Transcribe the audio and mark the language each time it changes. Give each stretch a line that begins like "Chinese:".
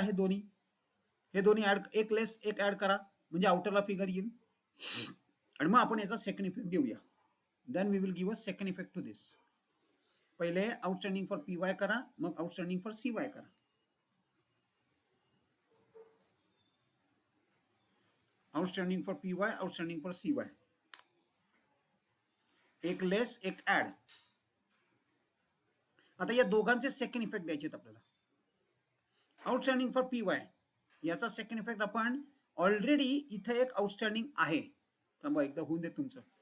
Marathi: हे दोन्ही ऍड, एक लेस एक ऍड करा, म्हणजे आउटरला फिगर येईल. आणि मग आपण याचा सेकंड इफेक्ट देऊया.
English: Then we will give a second effect to this.
Marathi: पहिले आउटस्टँडिंग फॉर पीवाय करा, मग आउटस्टँडिंग फॉर सीवाय करा.
English: Outstanding for PY, outstanding for CY, एक less एक add.
Marathi: आता या दोघांचे सेकंड इफेक्ट द्यायचे आपल्याला. आउटस्टँडिंग फॉर पीवाय याचा सेकंड इफेक्ट आपण ऑलरेडी इथे एक आउटस्टँडिंग आहे. थांबा एकदा होऊन दे तुमचं.